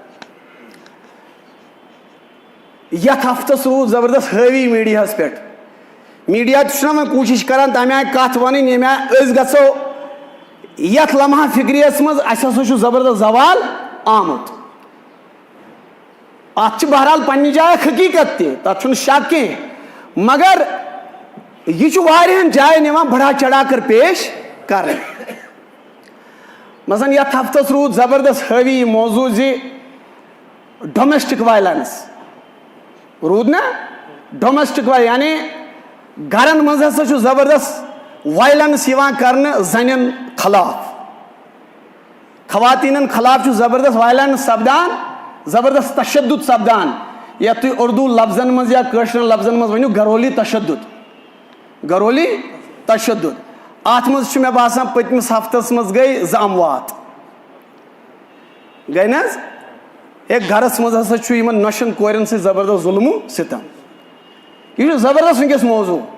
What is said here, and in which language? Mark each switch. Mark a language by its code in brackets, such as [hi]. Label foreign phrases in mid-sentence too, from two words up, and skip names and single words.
[ks] یتھ ہفتس روٗد زبردست حٲوی میٖڈیاہس پٮ۪ٹھ میٖڈیا تہِ چھُنہ وۄنۍ کوٗشش کران تمہِ آیہِ کتھ ونٕنۍ ییٚمہِ آیہِ أسۍ گژھو یتھ لمحہ فکرِیس منٛز اسہِ ہسا چھُ زبردست زوال آمُت اتھ چھِ بہرحال پننہِ جایہِ حقیٖقت تہِ تتھ چھُنہٕ شک کینٛہہ مگر یہِ چھُ واریاہن جاین یِوان بڑا چڑھا کر پیش کرنہٕ مثلاً یتھ ہفتس روٗد زبردست حٲوی یہِ موضوٗع زِ [en] domestic violence [ks] روٗد نا ڈومیسٹک یعنی گرن منٛز ہسا چھُ زبردست وایلنس یِوان کرنہٕ زنٮ۪ن خلاف خواتیٖنن خلاف چھُ زبردست وایلنس سپدان زبردست تشدد سپدان یتھ تُہۍ اردوٗ لفظن منٛز یا کٲشرٮ۪ن لفظن منٛز ؤنِو گرولی تشدد گرولی تشدد اتھ منٛز چھُ مےٚ باسان پٔتمِس ہفتس منٛز گٔے 2 اموات گٔے نہ حظ ہے گرس منٛز ہسا چھُ یِمن نۄشن کورٮ۪ن سۭتۍ زبردست ظُلمو ستم یہِ چھُ زبردست وٕنکیٚس موضوٗع